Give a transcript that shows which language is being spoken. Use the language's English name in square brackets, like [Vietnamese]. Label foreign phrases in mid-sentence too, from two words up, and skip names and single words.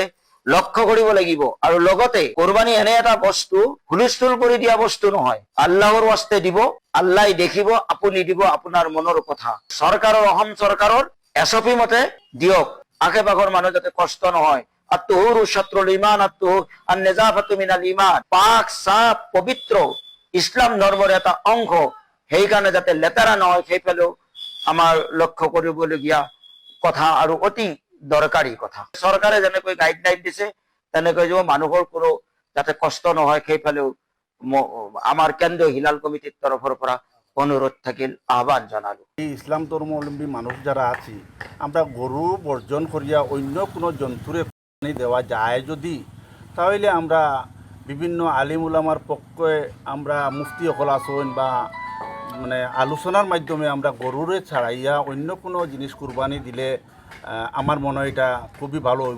[Assamese] লক্ষ্য কৰিব লাগিব আৰু লগতে কোৰবানী এনে এটা বস্তু হুলস্থুল কৰি দিয়া বস্তু নহয় আল্লাহৰ ওয়াস্তে দিব আল্লাহই দেখিব আপুনি দিব আপোনাৰ মনৰ কথা চৰকাৰৰ অসম চৰকাৰৰ এছপি মতে দিয়ক আশে পাশৰ মানুহ যাতে কষ্ট নহয় [Arabic] الطهور شطر الإيمان النظافة من الإيمان [Assamese] পাক সাফ পবিত্ৰ ইছলাম ধৰ্মৰ এটা অংশ সেইকাৰণে যাতে লেতেৰা নহয় সেইফালেও আমাৰ লক্ষ্য কৰিবলগীয়া কথা আৰু অতি দৰকাৰী কথা চৰকাৰে যেনেকৈ গাইডলাইন দিছে তেনেকৈ যে মানুহৰ কোনো যাতে কষ্ট নহয় সেইফালেও আমাৰ কেন্দ্ৰীয় হিলাল কমিটিৰ তৰফৰ পৰা অনুৰোধ থাকিল আহ্বান জানালো [Bangla] ইসলাম ধর্মাবলম্বী মানুষ যারা আছি আমরা গরু বর্জন করিয়া অন্য কোনো জন্তুরে কোরবানি দেওয়া যায় যদি তাহলে আমরা বিভিন্ন আলিম উলামার পক্ষে আমরা মুফতি হল আসন বা মানে আলোচনার মাধ্যমে আমরা গরুরে ছাড়াইয়া অন্য কোনো জিনিস কুরবানি দিলে আমার মনে হয় এটা খুবই ভালো হইব